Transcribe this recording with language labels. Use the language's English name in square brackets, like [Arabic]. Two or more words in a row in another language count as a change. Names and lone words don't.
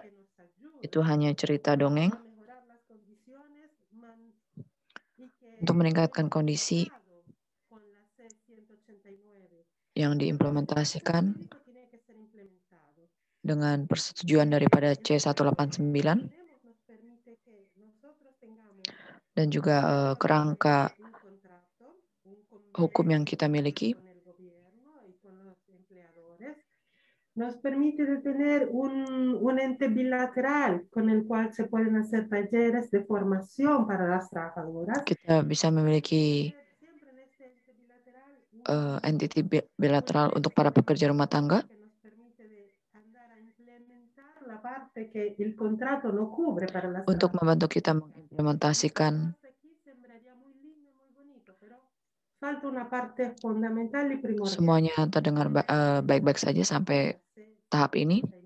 [Indonesian] Itu hanya cerita dongeng. Untuk meningkatkan kondisi yang diimplementasikan dengan persetujuan daripada C189 dan juga kerangka hukum yang kita miliki [Spanish] nos permite de tener un ente bilateral con el cual se pueden hacer talleres de formación para las trabajadoras. [Indonesian] Kita bisa memiliki entity bilateral untuk para pekerja rumah tangga. Untuk membantu kita mengimplementasikan semuanya terdengar baik-baik saja sampai tahap ini.